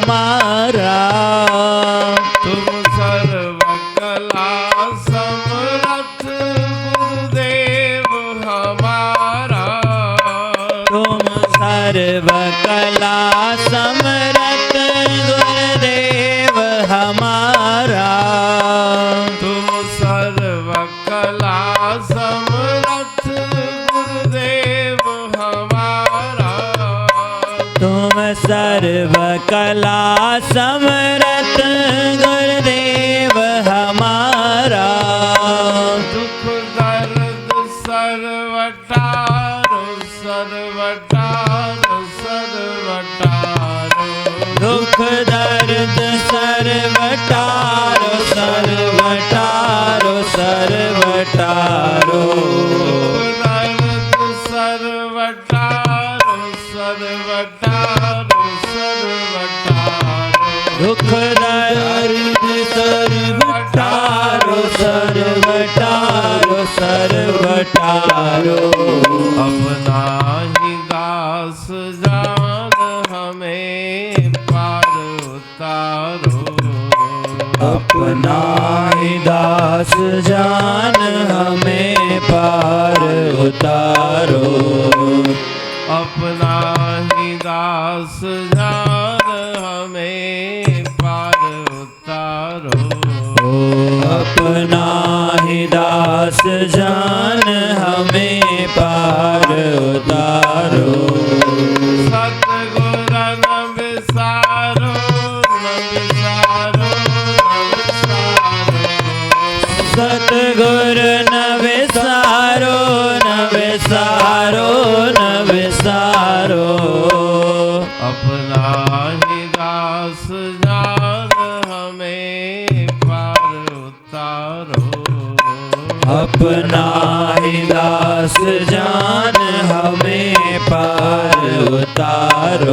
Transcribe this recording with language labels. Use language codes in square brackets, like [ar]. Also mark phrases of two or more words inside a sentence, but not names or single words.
[hi] हमारा। तुम सर्व कला समरथ गुरुदेव हमारा। तुम सर्व कला समरथ गुरुदेव हमारा। तुम सर्व कला समरथ गुरुदेव हमारा। तुम सर्व कला समरथ गुरुदेव हमारा। दुख दर्द सर्वटारो सर्वटारो सर्वटारो। दुख दर्द सर्वटारो सर्वटारो सर्वटारो। दुख दर्द सर्वटारो सर्वटारो दुख दर्द सर्वटारो सर्वटारो सर्वटारो। सर्वटारो। अपना ही दास जान हमें पार उतारो। अपना ही दास जान हमें पार उतारो। अपना ही दास जान हमें पार उतारो। अपना ही दास जान हमें पार उतारो। [sd] सतगुर न विसारो न विसारो न विसारो। सतगुर न विसारो न विसारो न विसारो। [hi] अपना ही दास जान हमें पार उतारो। अपना ही दास जान हमें पार उतारो।